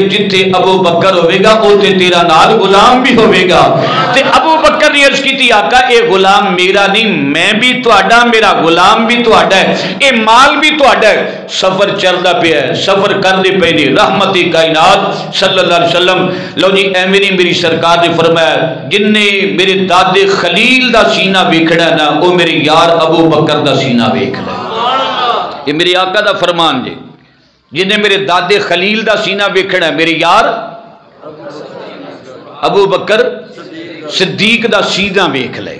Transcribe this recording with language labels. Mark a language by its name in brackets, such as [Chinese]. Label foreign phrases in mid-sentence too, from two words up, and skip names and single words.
[Punjabi] جتھے ابو بکر ہووے گا اتھے تیرا نال غلام بھی ہووے گا. تے ابو بکر نے عرض کیتی آقا یہ غلام میرا نہیں، میں بھی تہاڈا، میرا غلام بھی تہاڈا ہے، یہ مال بھی تہاڈا ہے. سفر چلدا پیا ہے، سفر کردے پے نے رحمتی کائنات [Arabic] صلى الله عليه وسلم. [Punjabi] لو جی ایویں نہیں میری سرکار نے فرمایا جنے میرے دادے خلیل دا سینہ ویکھنا نا، وہ میرے یار ابو بکر دا سینہ ویکھ لے. یہ میرے آقا دا فرمان جی، جنہیں میرے دادے خلیل دا سینہ ویکھنا میرے یار ابو بکر صدیق دا سینہ ویکھ لے.